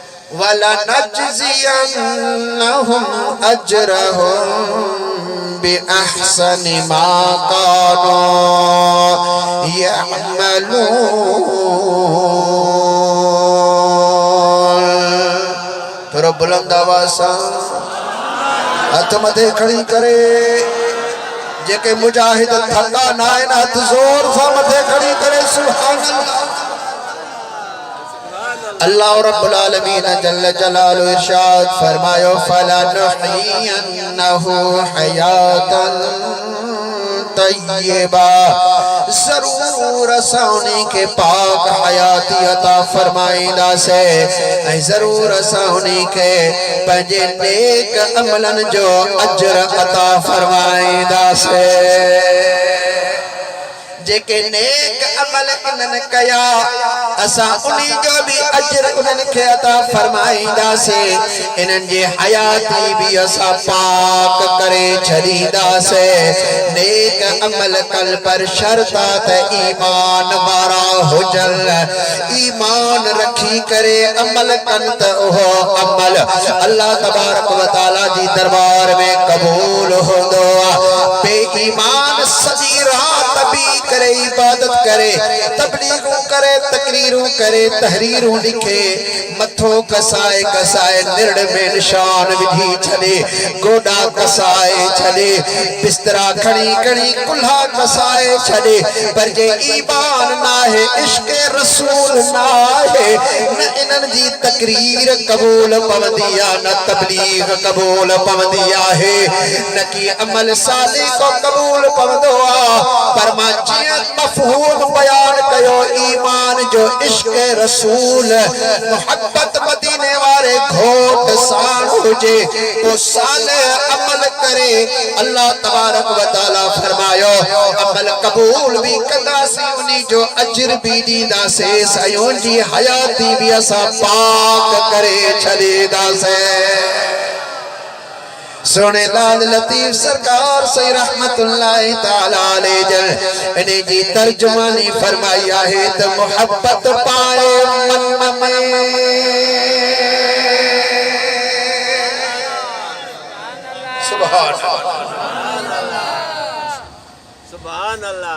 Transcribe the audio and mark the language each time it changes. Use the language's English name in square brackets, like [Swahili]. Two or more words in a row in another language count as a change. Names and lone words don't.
[Arabic] ولنجزينهم أجرهم بأحسن ما كانوا يعملون. [Sindhi] थोड़ा बुलंद आवाज़ सां हथ मथे खड़ी करे जेके मुजाहिद थका ना आहिनि हथ ज़ोर सां मथे खड़ी करे सुभान [Arabic] الله رب العالمين جل جلاله [Sindhi] इरशाद फरमायो [Arabic] فلنحيينه حياة طيبة, [Sindhi] जरूर असां के पाक हयाती अता फरमाईंदा से, जरूर असां के पंहिंजे नेक अमलन जो अजर अता फरमाईंदा से। जेके नेक अमल इन्हनि कया असां उन्हीं जो भी अजर उन्हनि खे अता फरमाईंदासीं। इन्हनि जी हयाती भी असां पाक करे छॾींदासीं। नेक अमल कल पर शर्त त ईमान वारा हुजन, ईमान रखी करे अमल कन त उहो अमल [Arabic] الله تبارك وتعالى [Sindhi] जी दरबार में कबूल होंदो। बेईमान सॼी रात भी करे इबादत करे, तबलीगूं करे, तकरीरूं करे, तहरीरूं लिखे, मथो कसाए कसाए निरड़ में निशान विधी छॾे, गोडा कसाए छॾे, बिस्तरा खणी खणी कुल्हा कसाए छॾे, पर जे ईमान नाहे, इश्क़ रसूल नाहे, न इन्हनि जी तकरीर कबूल पवंदी आहे, न तबलीग कबूल पवंदी आहे, न की अमल साली को कबूल पवंदो आहे। पर मां मफ़हूम बयान कयो ईमान जो इश्क़ रसूल मोहब्बत मदीने वाले घोट सां हुजे तो साले अमल करे। [Arabic] الله تبارك وتعالى [Sindhi] फरमायो अमल कबूल भी कंदासीं, उन्हीं जो अजर भी ॾींदासीं, सयुनि जी हयाती भी असां पाक करे छॾींदासीं। सोने लाल लतीफ सरकार से [Arabic] رحمة الله تعالى عليه [Sindhi] इन्हें जी तर्जुमानी फरमाई है तो मोहब्बत पाए मन में। [Arabic] سبحان الله.